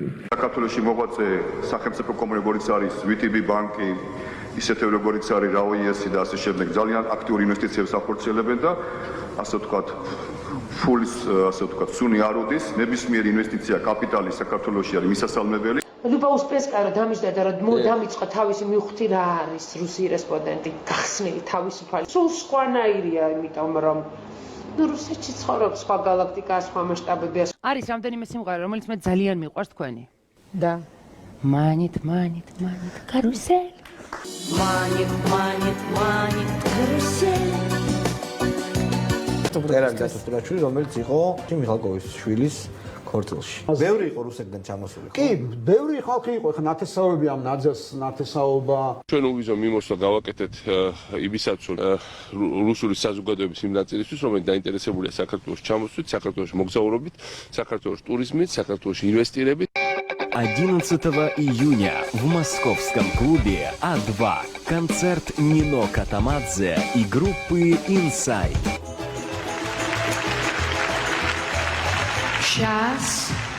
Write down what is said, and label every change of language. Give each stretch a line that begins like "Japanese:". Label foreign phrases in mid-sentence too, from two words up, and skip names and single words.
Georgian: საქართველოში მოღვაწე სახელმწიფო კომპანია როგორც არის VTB ბანკი, ისეთივე როგორც არის RAO-ი და ასე შემდეგ ძალიან აქტიური ინვესტიციებს ახორციელებენ და ასე ვთქვათ ფულის ასე ვთქვათ სუნი არ უდის, ნებისმიერი ინვესტიცია კაპიტალი საქართველოში არის მისასალმებელი. Люба Успенская დამიჯდა რომ დამიწყა თავისი მივხვდი რა არის რუსი რესპონდენტი გახსნილი თავისუფალი. სულ სხვანაირია, იმიტომ რომ რუსეთში ცხოვრობს სხვა გალაქტიკა, სხვა მასშტაბები. არის რამდენიმე სიმღერა, რომელიც მე ძალიან მიყვარს თქვენი. და
Russian: манит карусель. манит карусель.
Georgian: ერαν გასტურაშვილი, რომელიც იყო მიხალკოვის შვილის ქორწილში. ბევრი იყო რუსეთიდან ჩამოსული. კი, ბევრი ხალხი იყო, ხა ნათესაობები ამ ნაძას ნათესაობა. ჩვენ უვიზო მიმოსვლა გავაკეთეთ იმისაც, რომ რუსული საზოგადოების იმ ნაწილისთვის, რომელიც დაინტერესებულია საქართველოს ჩამოსვლით, საქართველოს მოგზაურობით, საქართველოს туризмით, საქართველოს инвестирებით.
Russian: 11 июня в московском клубе А2 концерт Нино Катамадзе и группы Inside. Сейчас.